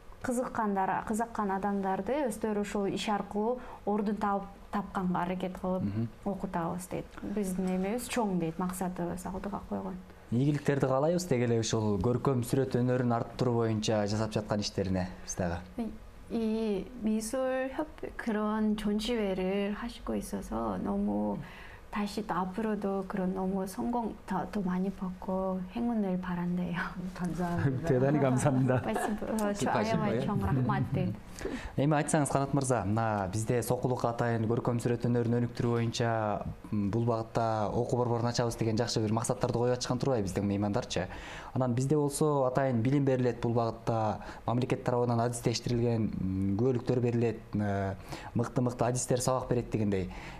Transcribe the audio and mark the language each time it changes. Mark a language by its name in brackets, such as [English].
[Kyrgyz] Кызыккан адамдарды өздөрү ушул иш аркылуу ордун тапканга аракет кылып окутабыз дейт. Биздин эмебиз чоң дейт, максатыбыз алдыга койгон. ийгиликтерди каалайбыз деги эле ушул көркөм сүрөт өнөрүн арттыруу боюнча жасап жаткан иштерине биз дагы. [Korean] 이 미술협회 그런 전시회를 하시고 있어서 너무 다시 또 앞으로도 그런 너무 성공 더 많이 받고 행운을 바란대요. 감사합니다. 대단히 감사합니다. 좋아요, 정말 [Kyrgyz] Эми айтсаңыз Канат мырза, мына бизде сокулук атайын көркөм сүрөт өнөрүн өнүктүрүү боюнча бул багытта окуу борборун ачабыз деген жакшы бир максаттарды коюп атышкан турбайбы биздин меймандарчы. Анан бизде болсо атайын билим берилет бул багытта, мамлекет тарабынан адистештирилген күбөлүктөр берилет, мыкты адистер сабак берет дегендей.